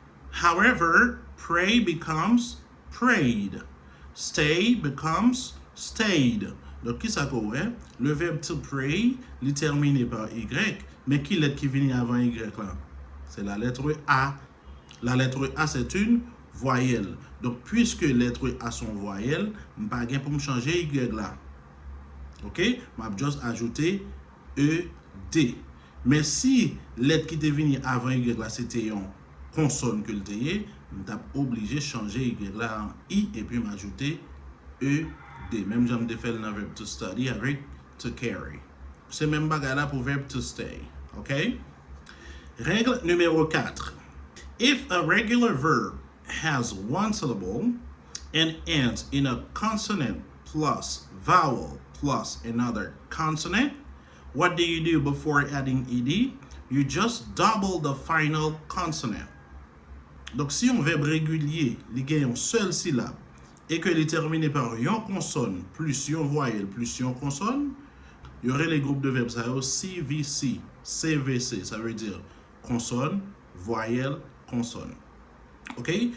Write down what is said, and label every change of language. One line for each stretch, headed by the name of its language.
English: However, pray becomes prayed. Stay becomes stayed.
French: Donc, qui ça qu'on est? Le verbe to pray, il terminé par Y, mais qui lettre qui vient avant Y là? C'est la lettre A. La lettre A, c'est une voyelle. Donc, puisque lettre A sont voyelles, je n'ai pas besoin pour me changer Y là. OK? Je vais juste ajouter ED. Mais si lettre qui est venue avant Y là, c'était une consonne que le je suis obligé de changer Y là en I et puis m'ajouter ED. Même j'aime de faire le verbe to study avec to carry. C'est même bagarre là pour verbe to stay. OK? Règle numéro 4.
English: If a regular verb has one syllable and ends in a consonant plus vowel plus another consonant, what do you do before adding ED? You just double the final consonant.
French: Donc, si un verbe régulier, il gagne une seule syllabe, et que est terminé par une consonne plus une voyelle plus une consonne, il y aurait les groupes de verbes ça CVC, CVC, ça veut dire consonne, voyelle, consonne. OK?